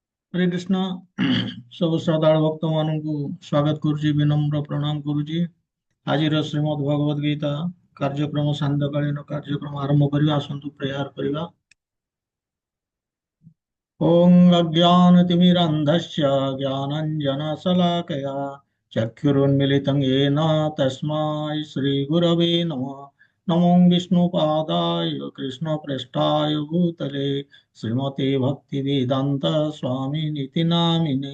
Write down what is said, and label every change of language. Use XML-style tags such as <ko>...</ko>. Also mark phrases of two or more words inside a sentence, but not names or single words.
<hi>हरे कृष्ण। सब श्रद्धालु भक्त</hi> <or>ମାନଙ୍କୁ ସ୍ୱାଗତ କରୁଛି, ବିନମ୍ର ପ୍ରଣାମ କରୁଛି। ଆଜିର ଶ୍ରୀମଦ୍ ଭଗବଦ ଗୀତା କାର୍ଯ୍ୟକ୍ରମ ସାନ୍ଧ୍ୟକାଳୀନ କାର୍ଯ୍ୟକ୍ରମ ଆରମ୍ଭ କରିବା। ଆସନ୍ତୁ ପ୍ରେୟାର କରିବା।</or> <sa>ओम अज्ञानतिमिरन्धस्य ज्ञानाञ्जनशलाकया चक्षुरुन्मिलितं येन तस्मै श्रीगुरवे नमः। नमो विष्णुपादाय कृष्णप्रेष्ठाय भूतले श्रीमते भक्तिवेदान्त स्वामिनिति नामिने।</sa>